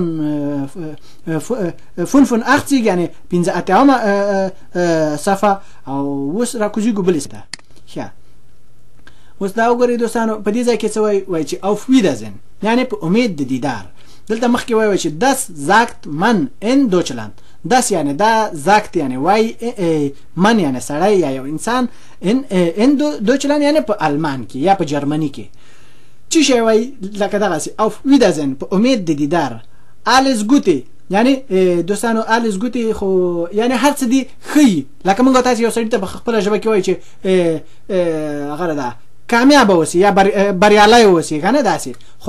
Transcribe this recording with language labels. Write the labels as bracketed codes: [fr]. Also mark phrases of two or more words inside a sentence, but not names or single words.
[ps] 85 یعنی 85 صفحه او اوس راکوزیږو بلې ته اوس دا وګورئ دوستانو په دې ځای کې څه وایي چې [de] auf Wiedersehen [ps] یعنی په امید د دیدار دلته مخکې وایي چې [de] das sagt man in Deutschland [ps] das یعنی دا sagt یعنی وای من یعنی سړی یا یو انسان [de] in Deutschland [ps] یعنی په آلمان کې یا په جرمني کې چی شی وای لکه دغسې [de] auf Wiedersehen [ps] په امید د دیدار [de] alles Gute [ps] یعنی دوستانو [de] alles Gute [ps] خو یعنی هر څه دي ښیي لکه موږ تاسو یو سړي ته په خپله ژبه کې وایي چې هغه ده کامیاب اوسي یا بریالی اوسي که نه داسې خو